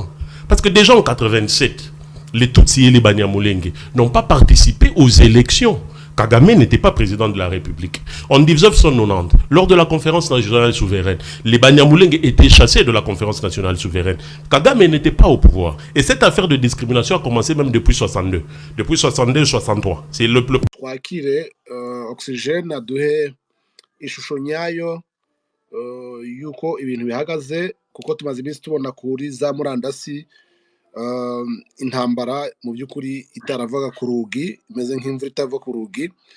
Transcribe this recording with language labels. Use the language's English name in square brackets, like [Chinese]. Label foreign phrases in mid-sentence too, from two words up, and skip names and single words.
[French] Parce que déjà en 87, les Tutsis et les Banyamulenge n'ont pas participé aux élections. Kagame n'était pas président de la République. En 1990, lors de la conférence nationale souveraine, les Banyamulenge étaient chassés de la conférence nationale souveraine. Kagame n'était pas au pouvoir. Et cette affaire de discrimination a commencé même depuis 62. Depuis 62-63. C'est le plus... [Kinyarwanda] Twakire oxygène aduhe ishusho nyayo yuko ibintu bihagaze kuko tumaze iminsi tubona kuri za murandasi intambara mu by'ukuri itaravaga ku rugi imeze nk'imvura itava ku rugi.